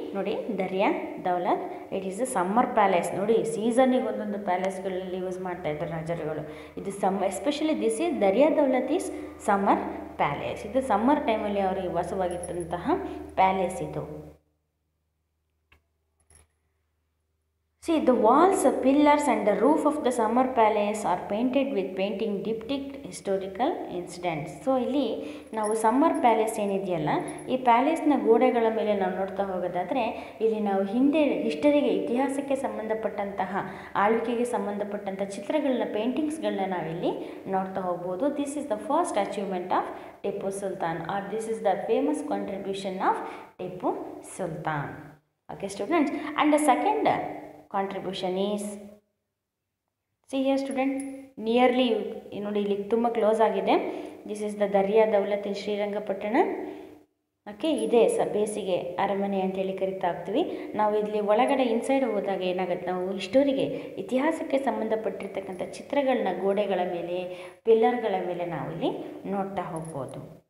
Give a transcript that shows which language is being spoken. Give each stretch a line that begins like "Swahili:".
Kannada: ನೋಡಿ, Dariya Daulat,
English: It is a summer palace.
Kannada: ನೋಡಿ, ಸೀಸನ್ನಿಗೆ ಒಂದೊಂದು ಪ್ಯಾಲೇಸ್ಗಳಲ್ಲಿ ಯೂಸ್ ಮಾಡ್ತಾ ಇದ್ದಾರೆ ರಾಜರುಗಳು.
English: ಇದು especially this is Daria Daulat is summer palace.
Kannada: ಇದು ಸಮ್ಮರ್ ಟೈಮಲ್ಲಿ ಅವರಿಗೆ ವಾಸವಾಗಿದ್ದಂತಹ ಪ್ಯಾಲೇಸ್ ಇದು.
English: See, the walls, pillars, and the roof of the summer palace are painted with painting depict historical incidents.
Kannada: So ಇಲ್ಲಿ ನಾವು ಸಮ್ಮರ್ ಪ್ಯಾಲೇಸ್ ಏನಿದೆಯಲ್ಲ, ಈ ಪ್ಯಾಲೇಸ್ನ ಗೋಡೆಗಳ ಮೇಲೆ ನಾವು ನೋಡ್ತಾ ಹೋಗೋದಾದರೆ, ಇಲ್ಲಿ ನಾವು ಹಿಂದೆ ಹಿಸ್ಟರಿಗೆ, ಇತಿಹಾಸಕ್ಕೆ ಸಂಬಂಧಪಟ್ಟಂತಹ, ಆಳ್ವಿಕೆಗೆ ಸಂಬಂಧಪಟ್ಟಂಥ ಚಿತ್ರಗಳನ್ನ, ಪೇಂಟಿಂಗ್ಸ್ಗಳನ್ನ ನಾವಿಲ್ಲಿ ನೋಡ್ತಾ ಹೋಗ್ಬೋದು.
English: This is the first achievement of Tipu Sultan, or this is the famous contribution of Tipu Sultan. Okay students, and the second contribution is, see here student, nearly
Kannada: ನೋಡಿ ಇಲ್ಲಿ ತುಂಬ ಕ್ಲೋಸ್ ಆಗಿದೆ.
English: This is the Daria Daulat in Srirangapatna.
Kannada: Okay, ಇದೇ ಬೇಸಿಗೆ ಅರಮನೆ ಅಂತೇಳಿ ಕರಿತಾ ಹೋಗ್ತೀವಿ ನಾವು. ಇಲ್ಲಿ ಒಳಗಡೆ ಇನ್ಸೈಡ್ ಹೋದಾಗ ಏನಾಗುತ್ತೆ, ನಾವು ಹಿಸ್ಟೋರಿಗೆ, ಇತಿಹಾಸಕ್ಕೆ ಸಂಬಂಧಪಟ್ಟಿರ್ತಕ್ಕಂಥ ಚಿತ್ರಗಳನ್ನ ಗೋಡೆಗಳ ಮೇಲೆ, ಪಿಲ್ಲರ್ಗಳ ಮೇಲೆ ನಾವು ಇಲ್ಲಿ ನೋಡ್ತಾ ಹೋಗ್ಬೋದು.